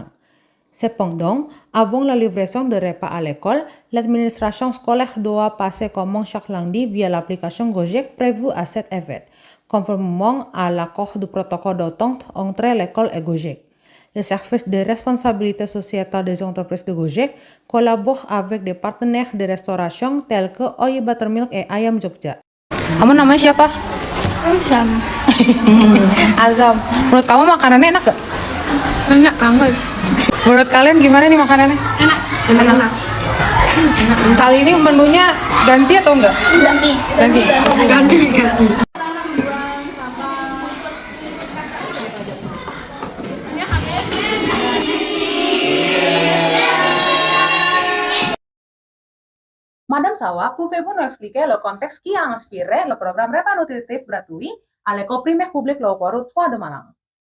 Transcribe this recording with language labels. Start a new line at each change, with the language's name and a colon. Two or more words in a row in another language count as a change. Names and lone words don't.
French: Cependant, avant la livraison de repas à l'école, l'administration scolaire doit passer commande chaque lundi via l'application Gojek prévue à cet effet, conformément à l'accord du protocole d'entente entre l'école et Gojek. Le service de responsabilité sociétale des entreprises de Gojek collabore avec des partenaires de restauration tels que Oyi Buttermilk et Ayam Jogja.
Indonesian: Kamu namanya siapa? Azam. Azam. Menurut kamu makanannya enak gak? Enak banget. Menurut kalian gimana nih makanannya? Enak. Kali ini menunya ganti atau enggak? Ganti.
French: Madame Sawa, pouvez-vous nous expliquer le contexte qui a inspiré le programme repas nutritif gratuit à l'école primaire publique Loakwaru 3 de Malang?